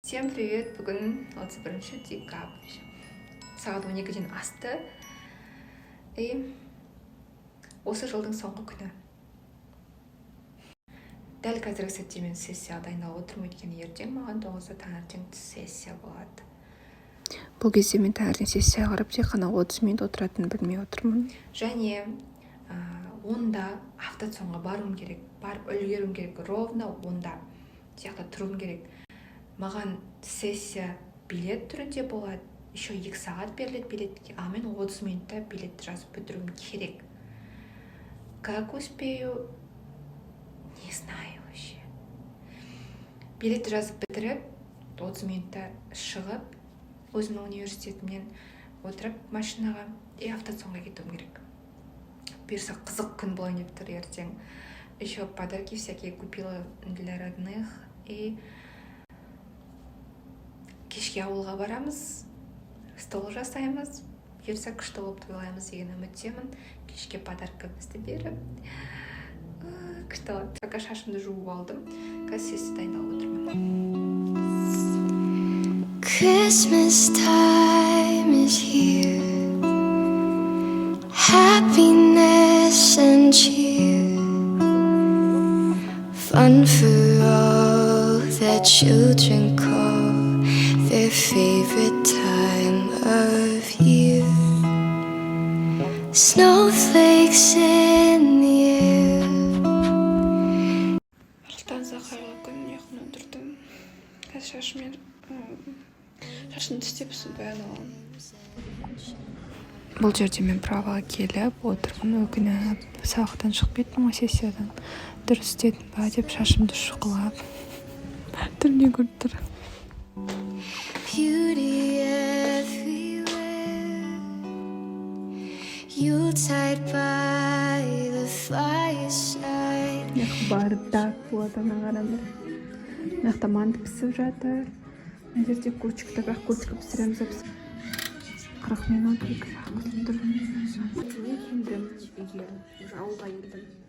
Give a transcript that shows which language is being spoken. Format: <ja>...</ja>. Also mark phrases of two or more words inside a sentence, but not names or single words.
<ru>Всем привет!</ru> <kk>Бүгін 31 декабрь. Сағат 12-ден асты. Осы жылдың соңғы күні. Дәл қазіргі сәтте мен сессияға дайындалып отырмын, өйткені ертең маған 9-да таңертең сессия болады. Бұл кезде мен таңертең сессияға қарап тек қана 30 минут отыратынын білмей отырмын. Және онда автосонға баруым керек, барып үлгеруім керек, ровно онда сияқты тұруым керек. Маған сессия билет түрінде болады, еще 2 сағат беріледі билетке, а мен 30 минутта билетті жазып бітіруім керек.</kk> <ru>Как успею? Не знаю вообще.</ru> <kk>Билетті жазып бітіріп, 30 минутта шығып, өзімнің университетімнен отырып машинаға автосонға кетуім керек. Бұйырса қызық күн болайын деп тұр ертең.</kk> <ru>Еще подарки всякие купила для родных.</ru> <kk>И кешке ауылға барамыз, стол жасаймыз, бұйырса күшті болып тойлаймыз деген үміттемін. Кешке подаркамызды беріп, күшті алады. Пока шашымды жуып алдым, қазір сессия дайындалып отырмын.</kk> <en>Christmas time is here, happiness and cheer, fun for all that children call their favorite time of year. Snowflakes in the air.</en> <kk>Алтан қайырлы күн, ұйқыны отырдым. Қазір шашын тістеп бәрін аламын. Бұл жерде мен праваға келіп отырмын, өкініп, сабақтан шығып кеттім ғой, сессиядан. Дұрыс істедім ба деп шашымды шұқылап түріне көріп тұр.</kk> <en>Beauty everywhere, Yuletide by the fireside.</en> <kk>Бардак болады ана қараңдар. Мына жақта манты пісіп жатыр. Мына жерде курочка, бірақ курочка пісіреміз деп 40 минут күтіп тұрмын. Келдім үйге, ауылға келдім.</kk>